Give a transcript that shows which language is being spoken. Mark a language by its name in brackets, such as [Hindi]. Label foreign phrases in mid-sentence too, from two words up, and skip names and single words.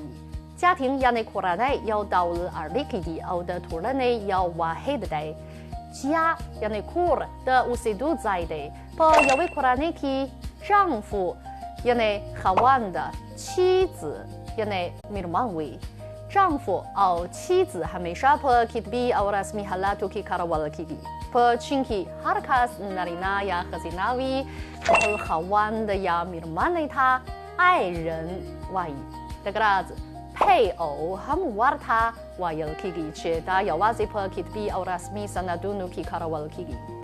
[Pashto] جاتین یعنې کورنۍ یو ډول اړیکې دي او د ټولنې یو واحد دی. جا یعنې کور د اوسېدو ځای دی. په یوې کورنۍ کې 丈夫 یعنې خاوند، 妻子 یعنې میرمن وي. 丈夫او妻子 همیشه په کتبي او رسمي حالاتو کې کارول کیږي. په چین کې هر کس نارینه یا ښځینه وي خپل خاوند یا میرمنې ته 爱人 وایي. دګراز پی او هم ورته ویل کیږي چې دا یوازې په کتبي او رسمي سندونو کې کارول کیږي.